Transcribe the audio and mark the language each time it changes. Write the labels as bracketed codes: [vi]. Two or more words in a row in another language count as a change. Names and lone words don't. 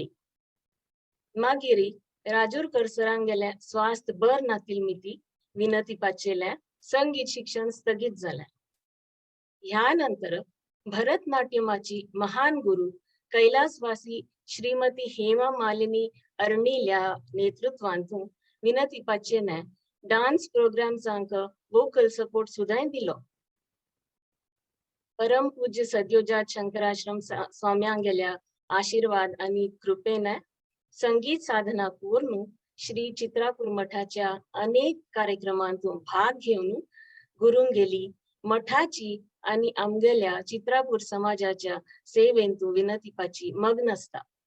[kok] मागिरी राजूरकर सरांगेले स्वास्थ्य बर नातील मिती विनती पाचेले संगीत शिक्षण स्थगित झाले. ह्यानंतर भरतनाट्यमाची महान गुरु कैलासवासी श्रीमती हेमा मालिनी अर्णिल्या नेतृत्वांतून विनती पाचेने डान्स प्रोग्रामचांक वोकल सपोर्ट सुद्धा दिलो. परम पूज्य सद्योजात शंकराश्रम स्वाम्यांगेल्या आशीर्वाद आणि कृपेने संगीत साधना पूर्ण श्री चित्रापूर मठाच्या अनेक कार्यक्रमांतून भाग घेऊन गुरुंगेली मठाची आणि आमगेल्या चित्रापूर समाजाच्या सेवेंतू विनतीपाची मग्न असता.